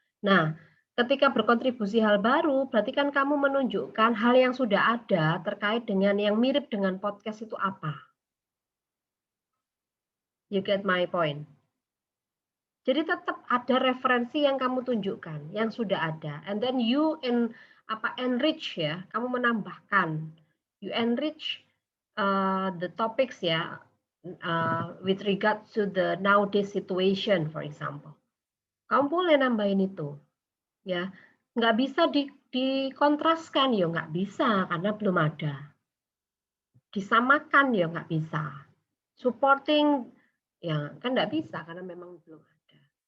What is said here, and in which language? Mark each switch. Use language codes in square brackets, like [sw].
[id] Nah, ketika berkontribusi hal baru, berarti kan kamu menunjukkan hal yang sudah ada terkait dengan yang mirip dengan podcast itu apa. [en] You get my point? [id] Jadi tetap ada referensi yang kamu tunjukkan, yang sudah ada. [en] And then you enrich ya, [id] kamu menambahkan. [en] You enrich the topics ya, with regard to the nowadays situation, for example. [id] Kamu boleh nambahin itu. Ya, nggak bisa dikontraskan ya, nggak bisa karena belum ada. Disamakan ya nggak bisa. Supporting ya kan nggak bisa karena memang belum ada.